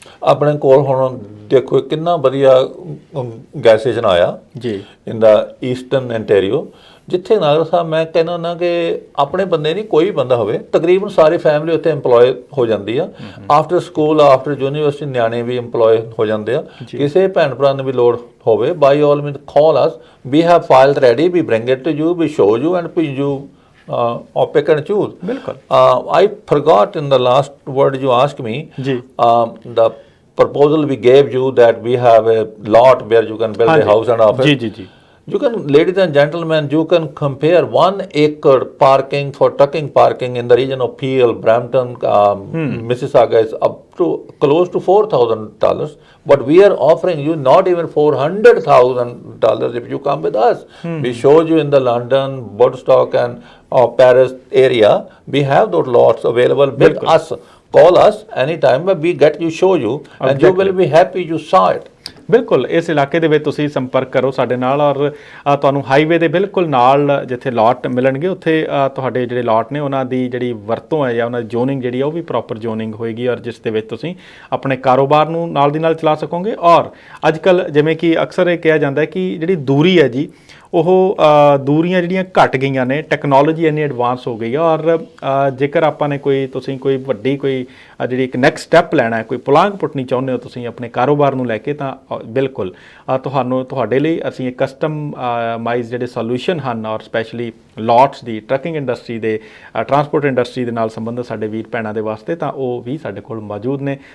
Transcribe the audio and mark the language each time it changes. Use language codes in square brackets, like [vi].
[pa] ਆਪਣੇ ਕੋਲ ਹੁਣ ਦੇਖੋ ਕਿੰਨਾ ਵਧੀਆ ਗੈਸ ਸਟੇਸ਼ਨ ਆਇਆ ਜੀ ਇਨ ਦਾ ਈਸਟਰਨ ਐਂਟੇਰੀਓ, ਜਿੱਥੇ ਨਾਗਰ ਸਾਹਿਬ ਮੈਂ ਕਹਿੰਦਾ ਹੁੰਦਾ ਕਿ ਆਪਣੇ ਬੰਦੇ ਨਹੀਂ ਕੋਈ ਬੰਦਾ ਹੋਵੇ ਤਕਰੀਬਨ ਸਾਰੇ ਫੈਮਿਲੀ ਉੱਥੇ EMPLOY ਹੋ ਜਾਂਦੀ ਆ। [en] after school after university [pa] ਨਿਆਣੇ ਵੀ EMPLOY ਹੋ ਜਾਂਦੇ ਆ। ਕਿਸੇ ਭੈਣ ਭਰਾ ਨੂੰ ਵੀ ਲੋੜ ਹੋਵੇ [en] By all means call us, we have file ready, we bring it to you, we show you and P you or pick and choose. I forgot in the last word you asked me, the proposal we gave you that we have a lot where you can build a house and office. You can, ladies and gentlemen, you can compare 1 acre parking for trucking parking in the region of Peel, Brampton, Mississauga is up to close to $4,000, but we are offering you not even $400,000 if you come with us. We showed you in the London, Woodstock and Paris area. We have those lots available with us. Call us anytime, we get you, show you, and you will be happy you saw it. [pa] ਬਿਲਕੁਲ ਇਸ ਇਲਾਕੇ ਦੇ ਵਿੱਚ ਤੁਸੀਂ ਸੰਪਰਕ ਕਰੋ ਸਾਡੇ ਨਾਲ ਔਰ ਤੁਹਾਨੂੰ ਹਾਈਵੇ ਦੇ ਬਿਲਕੁਲ ਨਾਲ ਜਿੱਥੇ ਲਾਟ ਮਿਲਣਗੇ ਉੱਥੇ ਤੁਹਾਡੇ ਜਿਹੜੇ ਲਾਟ ਨੇ ਉਹਨਾਂ ਦੀ ਜਿਹੜੀ ਵਰਤੋਂ ਹੈ ਜਾਂ ਉਹਨਾਂ ਦੀ ਜ਼ੋਨਿੰਗ ਜਿਹੜੀ ਆ ਉਹ ਵੀ ਪ੍ਰੋਪਰ ਜ਼ੋਨਿੰਗ ਹੋਏਗੀ ਔਰ ਜਿਸ ਦੇ ਵਿੱਚ ਤੁਸੀਂ ਆਪਣੇ ਕਾਰੋਬਾਰ ਨੂੰ ਨਾਲ ਦੀ ਨਾਲ ਚਲਾ ਸਕੋਗੇ। ਔਰ ਅੱਜ ਕੱਲ੍ਹ ਜਿਵੇਂ ਕਿ ਅਕਸਰ ਇਹ ਕਿਹਾ ਜਾਂਦਾ ਹੈ ਕਿ ਜਿਹੜੀ ਦੂਰੀ ਹੈ ਜੀ ਉਹ ਦੂਰੀਆਂ ਜਿਹੜੀਆਂ ਘਟ ਗਈਆਂ ਨੇ, ਟੈਕਨੋਲੋਜੀ ਇੰਨੀ ਐਡਵਾਂਸ ਹੋ ਗਈ ਆ ਔਰ ਜੇਕਰ ਆਪਾਂ ਨੇ ਤੁਸੀਂ ਕੋਈ ਵੱਡੀ ਕੋਈ ਜਿਹੜੀ ਇੱਕ ਨੈਕਸਟ ਸਟੈਪ ਲੈਣਾ ਹੈ, ਕੋਈ ਪੁਲਾਂਘ ਪੁੱਟਣੀ ਚਾਹੁੰਦੇ ਹੋ ਤੁਸੀਂ ਆਪਣੇ ਕਾਰੋਬਾਰ ਨੂੰ ਲੈ ਕੇ, ਤਾਂ ਬਿਲਕੁਲ ਤੁਹਾਡੇ ਲਈ ਅਸੀਂ ਇੱਕ ਕਸਟਮਾਈਜ਼ ਜਿਹੜੇ ਸੋਲੂਸ਼ਨ ਹਨ ਔਰ ਸਪੈਸ਼ਲੀ ਲਾਟਸ ਦੀ ਟਰੱਕਿੰਗ ਇੰਡਸਟਰੀ ਦੇ ਟਰਾਂਸਪੋਰਟ ਇੰਡਸਟਰੀ ਦੇ ਨਾਲ ਸੰਬੰਧਿਤ ਸਾਡੇ ਵੀਰ ਭੈਣਾਂ ਦੇ ਵਾਸਤੇ ਤਾਂ ਉਹ ਵੀ ਸਾਡੇ ਕੋਲ ਮੌਜੂਦ ਨੇ।